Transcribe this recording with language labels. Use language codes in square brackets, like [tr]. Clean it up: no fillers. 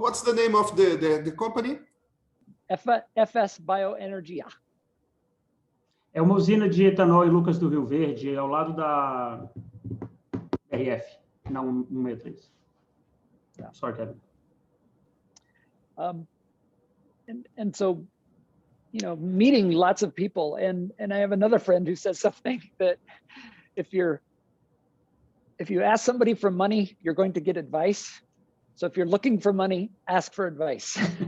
[en] What's the name of the company? [pt] FS Bioenergia. É uma usina de etanol em Lucas do Rio Verde, ao lado da RF, não 163. [en] Yeah. Sorry, Kevin. And so, meeting lots of people, and I have another friend who says something that if you ask somebody for money, you're going to get advice. So if you're looking for money, ask for advice.